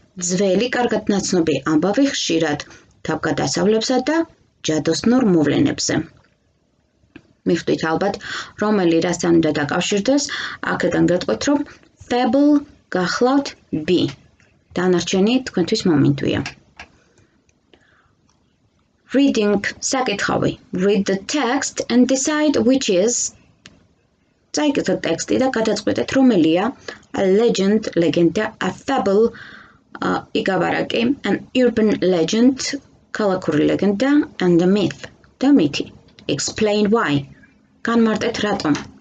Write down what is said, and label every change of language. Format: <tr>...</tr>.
<ka>ძველი კარგად ნაცნობი ამბავი ხშირად თავგადასავლებსა და ჯადოსნურ მოვლენებზე. მიხვდით ალბათ, რომელი რასთან უნდა დაკავშირდეს, აქედან გეტყვით, რომ fable გახლავთ B. დანარჩენი თქვენთვის მომინდვია.</ka> <en>Reading,</en> <ka>საკითხავი.</ka> <en>Read the text and decide which is.</en> <ka>წაიკითხეთ ტექსტი და გადაწყვეტეთ, რომელია a legend, ლეგენდა, a fable, იგავარაკი, an urban legend, ქალაქური ლეგენდა, and a myth, და მითი.</ka> <en>Explain why.</en> <ka>განმარტეთ რატომ.</ka>